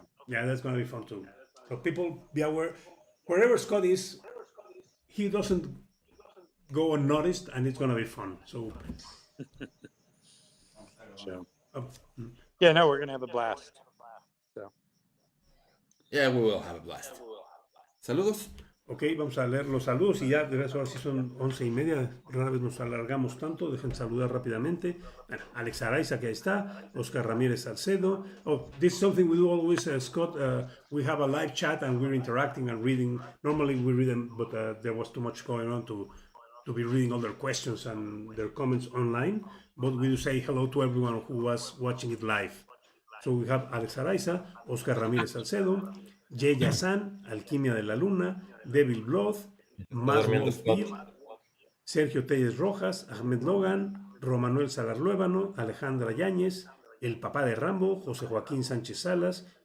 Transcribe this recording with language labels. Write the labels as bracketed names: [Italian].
[English] Yeah, that's going to be fun too. So people be aware, wherever Scott is, he doesn't go unnoticed, and it's going to be fun. So, Yeah, no, we're going to have a blast. So. Yeah, we will have a blast. [Spanish] Saludos. ok, vamos a leer los saludos y ya, de verdad, ahora sí son 11:30, rara vez nos alargamos tanto, dejen saludar rápidamente. Bueno, Alex Araiza, que ahí está, Oscar Ramírez Salcedo. [English] Oh, this is something we do always, Scott, we have a live chat and we're interacting and reading. Normally we read them, but there was too much going on to be reading all their questions and their comments online, but we do say hello to everyone who was watching it live. So we have Alex Araiza, Oscar Ramírez Salcedo, Jay Yazan, Alquimia de la Luna, Devil Blood, Matt Wolfbeer, Sergio Telles Rojas, Ahmed Logan, Romanuel Salar Luébano, Alejandra Yáñez, el papá de Rambo, José Joaquín Sánchez Salas,